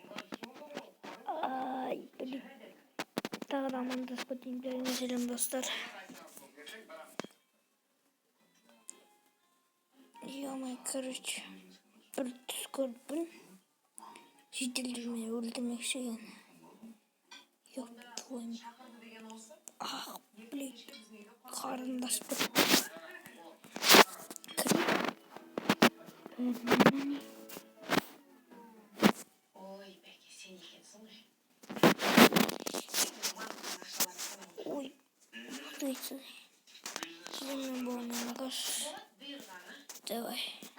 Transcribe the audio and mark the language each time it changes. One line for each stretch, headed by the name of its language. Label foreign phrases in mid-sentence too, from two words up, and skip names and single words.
Russian: Ай, блин.
Kazakh: Тағы да амандасып кетейін, сәлем достар.
Russian: Ё-моё, короче,
Kazakh: бір түс көрдім. Жителдер мені өлтірмекші екен.
Russian: Ёп твой. Ах, блин.
Kazakh: Қарындас бір. Ой,
Russian: что это? Земля была на ногах. Давай.